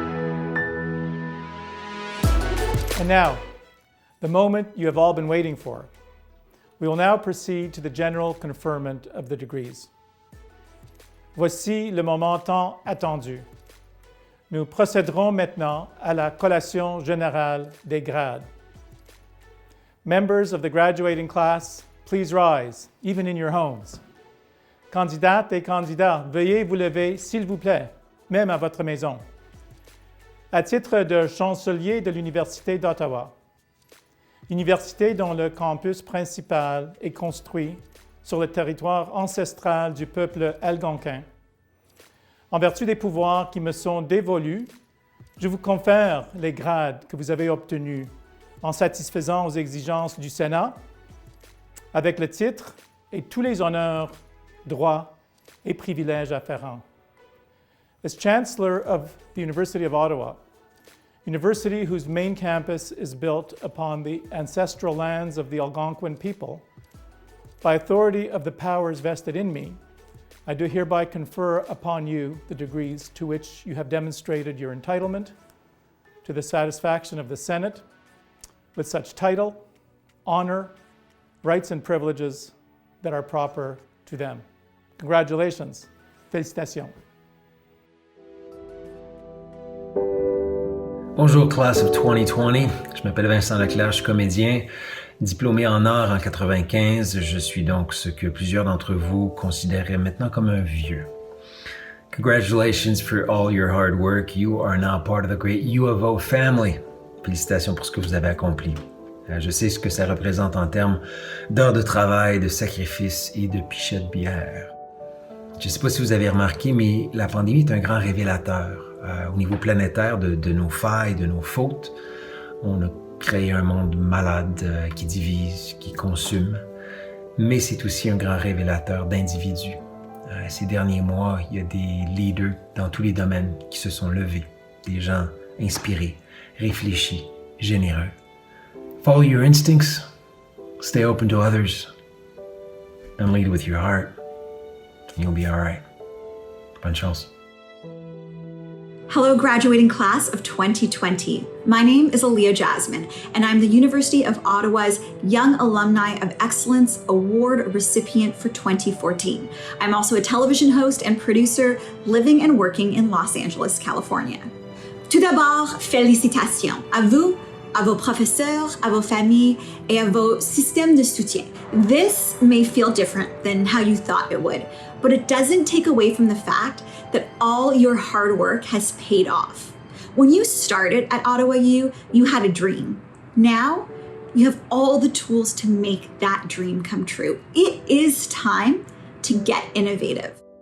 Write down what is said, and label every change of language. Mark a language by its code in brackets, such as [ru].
[en] And now, the moment you have all been waiting for. We will now proceed to the general conferment of the degrees. [fr] Voici le moment tant attendu. Nous procéderons maintenant à la collation générale des grades. [en] Members of the graduating class, please rise, even in your homes. [fr] Candidates et candidats, veuillez vous lever, s'il vous plaît, même à votre maison. À titre de chancelier de l'Université d'Ottawa, université dont le campus principal est construit sur le territoire ancestral du peuple algonquin, en vertu des pouvoirs qui me sont dévolus, je vous confère les grades que vous avez obtenus en satisfaisant aux exigences du Sénat, avec le titre et tous les honneurs, droits et privilèges afférents. [en] As Chancellor of the University of Ottawa, university whose main campus is built upon the ancestral lands of the Algonquin people, by authority of the powers vested in me, I do hereby confer upon you the degrees to which you have demonstrated your entitlement to the satisfaction of the Senate with such title, honor, rights and privileges that are proper to them. Congratulations. [fr] Félicitations. [en] Bonjour, class of 2020. [fr] Je m'appelle Vincent Leclerc, je suis comédien, diplômé en art en 95. Je suis donc ce que plusieurs d'entre vous considéraient maintenant comme un vieux. [en] Congratulations for all your hard work. You are now part of the great U of O family. [fr] Félicitations pour ce que vous avez accompli. Je sais ce que ça représente en termes d'heures de travail, de sacrifices et de pichets de bière. Je ne sais pas si vous avez remarqué, mais la pandémie est un grand révélateur. Au niveau planétaire de nos failles, de nos fautes. On a créé un monde malade qui divise, qui consume, mais c'est aussi un grand révélateur d'individus. Ces derniers mois, il y a des leaders dans tous les domaines qui se sont levés, des gens inspirés, réfléchis, généreux. [en] Follow your instincts, stay open to others, and lead with your heart, and you'll be all right. [fr] Bonne chance. [en] Hello, graduating class of 2020. My name is Aaliyah Jasmine, and I'm the University of Ottawa's Young Alumni of Excellence Award recipient for 2014. I'm also a television host and producer living and working in Los Angeles, California. [fr] Tout d'abord, félicitations à vous, à vos professeurs, à vos familles, et à vos systèmes de soutien. [en] This may feel different than how you thought it would, but it doesn't take away from the fact that all your hard work has paid off. When you started at Ottawa U, you had a dream. Now, you have all the tools to make that dream come true. It is time to get innovative.